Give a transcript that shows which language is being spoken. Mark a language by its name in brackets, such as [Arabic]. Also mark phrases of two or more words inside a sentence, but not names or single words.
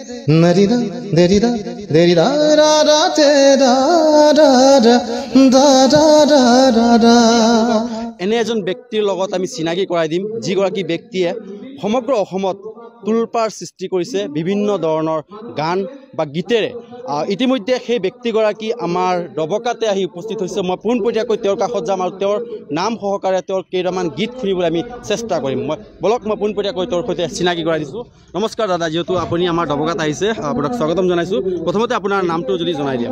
[Assamese] Narida, derida, derida, da da da da da da da da da. এনে এজন ব্যক্তিৰ লগত আমি চিনাকি কৰাই দিম যিগৰাকী ব্যক্তিয়ে সমগ্ৰ অসমত তুলপাৰ সৃষ্টি কৰিছে বিভিন্ন ধৰণৰ গান বা গীতেৰে ইতিমধ্যে সেই ব্যক্তিগৰাকী আমাৰ দবকাতে আহি উপস্থিত হৈছে মই পোনপটীয়াকৈ তেওঁৰ কাষত যাম আৰু তেওঁৰ নাম সহকাৰে তেওঁৰ কেইটামান গীত শুনিবলৈ আমি চেষ্টা কৰিম মই পোনপটীয়াকৈ তেওঁৰ সৈতে চিনাকি কৰাই দিছোঁ নমস্কাৰ দাদা যেহেতু আপুনি আমাৰ দবকাত আহিছে আপোনাক স্বাগতম জনাইছোঁ প্ৰথমতে আপোনাৰ নামটো যদি জনাই দিয়ক